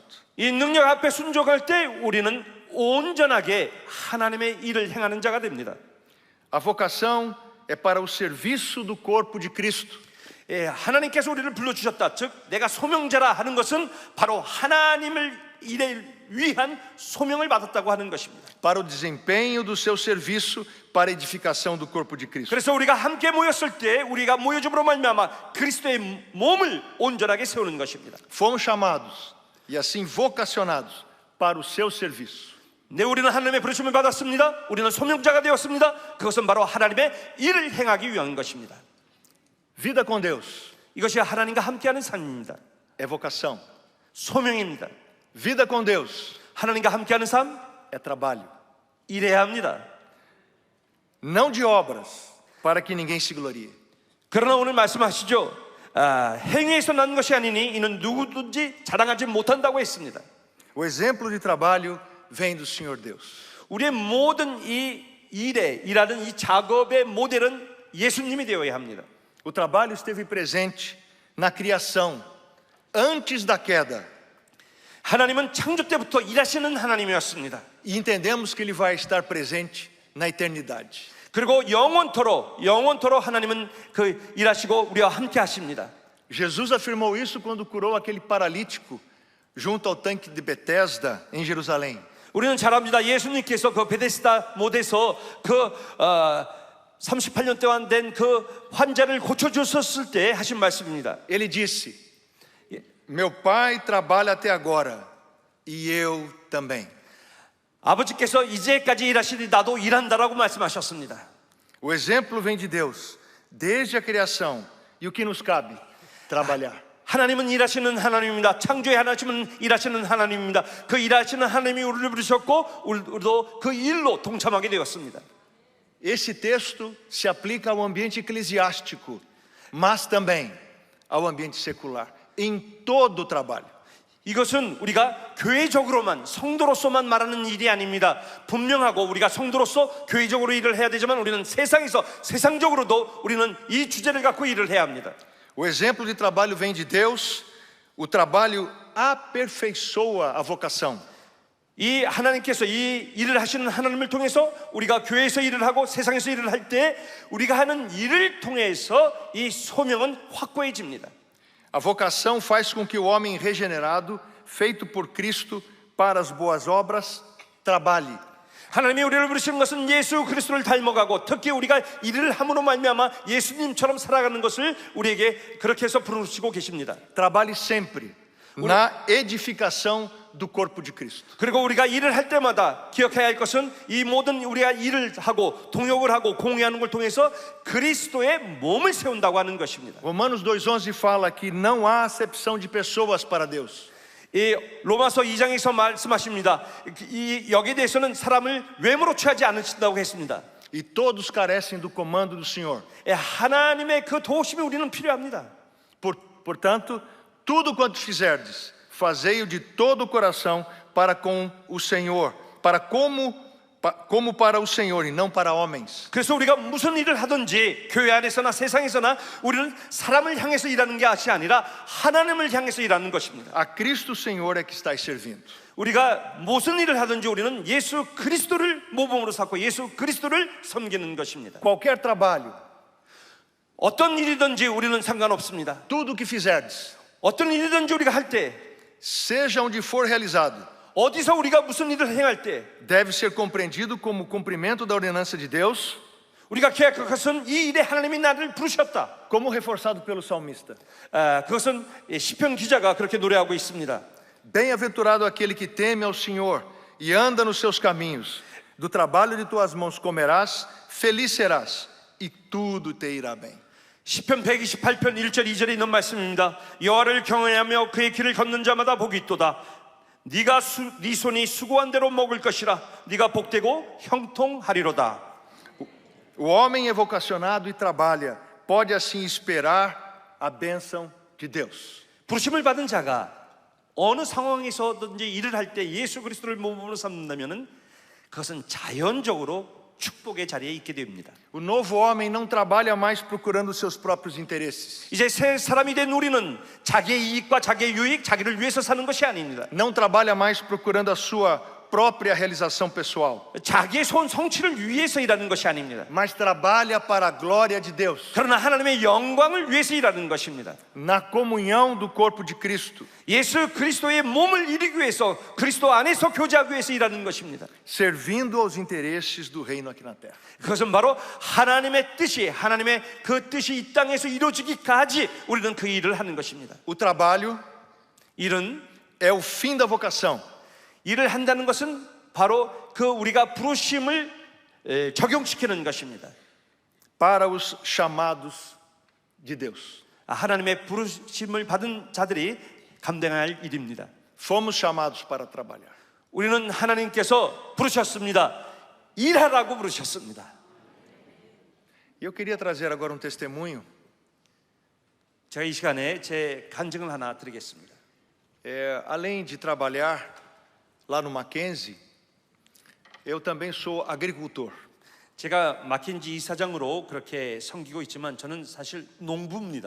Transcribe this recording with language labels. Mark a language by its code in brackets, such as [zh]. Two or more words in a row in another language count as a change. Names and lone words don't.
[ko] 이 능력 앞에 순종할 때 우리는 온전하게 하나님의 일을 행하는 자가 됩니다. [pt] A vocação é para o serviço do corpo de Cristo. [ko] 하나님께서 우리를 불러주셨다, 즉 내가 소명자라 하는 것은 바로 하나님을 일에 위한 소명을 받았다고 하는 것입니다. [pt] Para o desempenho do seu serviço para a edificação do corpo de Cristo. [ko] 그래서 우리가 함께 모였을 때 우리가 모여줌으로 말미암아 그리스도의 몸을 온전하게 세우는 것입니다. [pt] Fomos chamados e assim vocacionados para o seu serviço. [ko] 네, 우리는 하나님의 부르심을 받았습니다. 우리는 소명자가 되었습니다. 그것은 바로 하나님의 일을 행하기 위한 것입니다. [pt] Vida com Deus [ko] 이것이 하나님과 함께하는 삶입니다. [pt] é vocação. [ko] 소명입니다. [pt] Vida com Deus [ko] 하나님과 함께하는 삶, [pt] é trabalho. [ko] 일해야 합니다. [pt] Não de obras, para que ninguém se glorie. [ko] 그러나 오늘 말씀하시죠, 행위에서 난 것이 아니니 이는 누구든지 자랑하지 못한다고 했습니다. [pt] O exemplo de trabalho vem do Senhor Deus. [ko] 우리의 모든 이 일에 일하는 이 작업의 모델은 예수님이 되어야 합니다. [pt] O trabalho esteve presente na criação antes da queda. [ko] 하나님은 창조 때부터 일하시는 하나님이었습니다. [pt] E entendemos que ele vai estar presente na eternidade. [ko] 그리고 영원토록 하나님은 그 일하시고 우리와 함께 하십니다. [pt] Jesus afirmou isso quando curou aquele paralítico junto ao tanque de Betesda em Jerusalém. [ko] 우리는 잘 압니다. 예수님께서 그 베데스다 못에서 38년 동안 된 그 환자를 고쳐주셨을 때 하신 말씀입니다. [pt] Ele disse: Meu pai trabalha até agora e eu também. [ko] 아버지께서 이제까지 일하시니 나도 일한다라고 말씀하셨습니다. [pt] O exemplo vem de Deus, desde a criação. E o que nos cabe? Trabalhar. [ko] 하나님은 일하시는 하나님입니다. 창조의 하나님은 일하시는 하나님입니다. 그 일하시는 하나님이 우리를 부르셨고 우리도 그 일로 동참하게 되었습니다. [pt] Esse texto se aplica ao ambiente eclesiástico, mas também ao ambiente secular, em todo o trabalho. [ko] 이것은 우리가 교회적으로만 성도로서만 말하는 일이 아닙니다. 분명하고 우리가 성도로서 교회적으로 일을 해야 되지만 우리는 세상에서 세상적으로도 우리는 이 주제를 갖고 일을 해야 합니다. [pt] O exemplo de trabalho vem de Deus. O trabalho aperfeiçoa a vocação. [ko] 이 하나님께서 이 일을 하시는 하나님을 통해서 우리가 교회에서 일을 하고 세상에서 일을 할 때 우리가 하는 일을 통해서 이 소명은 확고해집니다. [pt] A vocação faz com que o homem regenerado, feito por Cristo para as boas obras, trabalhe. [ko] 하나님이 우리를 부르시는 것은 예수 그리스도를 닮아가고 특히 우리가 일을 함으로 말미암아 예수님처럼 살아가는 것을 우리에게 그렇게 해서 부르시고 계십니다. [pt] Trabalhe sempre na edificação do corpo de Cristo. [ko] 그리고 우리가 일을 할 때마다 기억해야 할 것은 이 모든 우리가 일을 하고 동역을 하고 공유하는 걸 통해서 그리스도의 몸을 세운다고 하는 것입니다. [pt] Romanos 2:11 fala que não há acepção de pessoas para Deus. [ko] 이 로마서 2장에서 말씀하십니다. 이 여기에 대해서는 사람을 외모로 취하지 않으신다고 했습니다. [pt] E todos carecem do comando do Senhor. [ko] 하나님의 그 도우심이 우리는 필요합니다. [pt] Portanto, tudo quanto fizerdes, fazei-o de todo o coração para com o Senhor, como para o Senhor e não para homens. [ko] 그래서 우리가 무슨 일을 하든지 교회 안에서나 세상에서나 우리는 사람을 향해서 일하는 것이 아니라 하나님을 향해서 일하는 것입니다. [pt] A Cristo Senhor é que estáis servindo. [ko] 우리가 무슨 일을 하든지 우리는 예수 그리스도를 모범으로 삼고 예수 그리스도를 섬기는 것입니다. [pt] Qualquer trabalho, [ko] 어떤 일이든지 우리는 상관없습니다. [pt] tudo o que fizerdes, [ko] 어떤 일이든지 우리가 할 때, [pt] seja onde for realizado, [ko] 어디서 우리가 무슨 일을 행할 때 [pt] deve ser compreendido como cumprimento da ordenança de Deus, [ko] 우리가 계약한 것은 이 일에 하나님이 나를 부르셨다. [pt] como reforçado pelo salmista. [ko] 그것은 시편 기자가 그렇게 노래하고 있습니다. [pt] Bem-aventurado aquele que teme ao Senhor e anda nos seus caminhos. Do trabalho de tuas mãos comerás, feliz serás, e tudo te irá bem. [ko] 시편 128편 1절 2절에 있는 말씀입니다. 여호와를 경외하며 그의 길을 걷는 자마다 복이 있도다. 네 손이 수고한 대로 먹을 것이라. 네가 복되고 형통하리로다. [pt] O homem é vocacionado e trabalha, pode assim esperar a bênção de Deus. [ko] 부르심을 받은 자가 어느 상황에서든지 일을 할 때 예수 그리스도를 몸으로 삼는다면은 그것은 자연적으로 축복의 자리에 있게 됩니다. [pt] O novo homem não trabalha mais procurando seus próprios interesses. [ko] 이제 새 사람이 된 우리는 자기의 이익과 자기의 유익, 자기를 위해서 사는 것이 아닙니다. [pt] Não trabalha mais procurando a sua própria realização pessoal. [ko] 자기의 손 성취를 위해서 일하는 것이 아닙니다. [pt] Mas trabalha para a glória de Deus. [ko] 그러나 하나님의 영광을 위해서 일하는 것입니다. [pt] Na comunhão do corpo de Cristo. [ko] 예수 그리스도의 몸을 이루기 위해서 그리스도 안에서 교제하기 위해서 일하는 것입니다. [pt] Servindo aos interesses do reino aqui na terra. [ko] 그것은 바로 하나님의 뜻이 하나님의 그 뜻이 이 땅에서 이루어지기까지 우리는 그 일을 하는 것입니다. [pt] O trabalho [ko] 일은 [pt] é o fim da vocação. [ko] 일을 한다는 것은 바로 그 우리가 부르심을 적용시키는 것입니다. [pt] Para os chamados de Deus. [ko] 하나님의 부르심을 받은 자들이 감당할 일입니다. [pt] Fomos chamados para trabalhar. [ko] 우리는 하나님께서 부르셨습니다. 일하라고 부르셨습니다. [pt] Eu queria trazer agora um testemunho. [ko] 제가 이 시간에 제 간증을 하나 드리겠습니다. [pt] Além de trabalhar lá no Mackenzie, eu também sou agricultor. [ko] 제가 마킨지 이사장으로 그렇게 섬기고 있지만 저는 사실 농부입니다.